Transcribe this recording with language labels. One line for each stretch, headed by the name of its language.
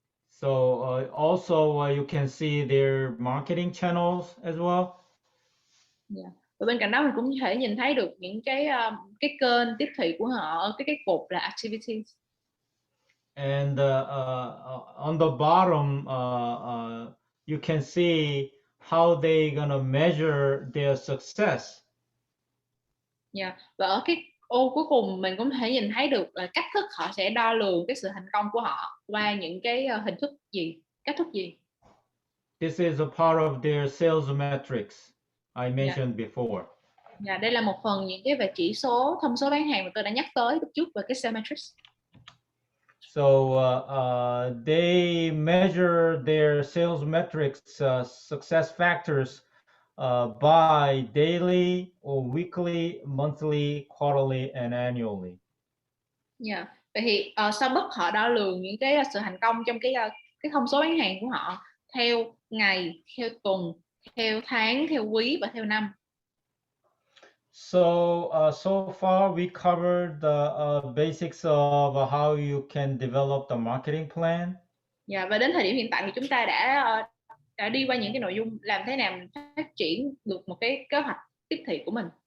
English: So also you can see their marketing channels as well. Yeah.
Vietnamese: Và bên cạnh đó mình cũng có thể nhìn thấy được những cái kênh tiếp thị của họ ở cái cột là activities.
English: And on the bottom you can see how they gonna measure their success.
Vietnamese: Yeah. Và ở cái ô cuối cùng mình cũng thể nhìn thấy được là cách thức họ sẽ đo lường cái sự thành công của họ qua những cái hình thức gì, cách thức gì.
English: This is a part of their sales metrics I mentioned before.
Vietnamese: Dạ, đây là một phần những cái về chỉ số, thông số bán hàng mà tôi đã nhắc tới lúc trước về cái sales metrics.
English: So they measure their sales metrics, success factors, by daily or weekly, monthly, quarterly, and annually.
Vietnamese: Dạ. Vậy thì Starbucks họ đo lường những cái sự thành công trong cái thông số bán hàng của họ theo ngày, theo tuần, theo tháng, theo quý và theo năm.
English: So so far we covered the basics of how you can develop the marketing plan.
Vietnamese: Dạ, và đến thời điểm hiện tại thì chúng ta đã đi qua những cái nội dung làm thế nào mình phát triển được một cái kế hoạch tiếp thị của mình.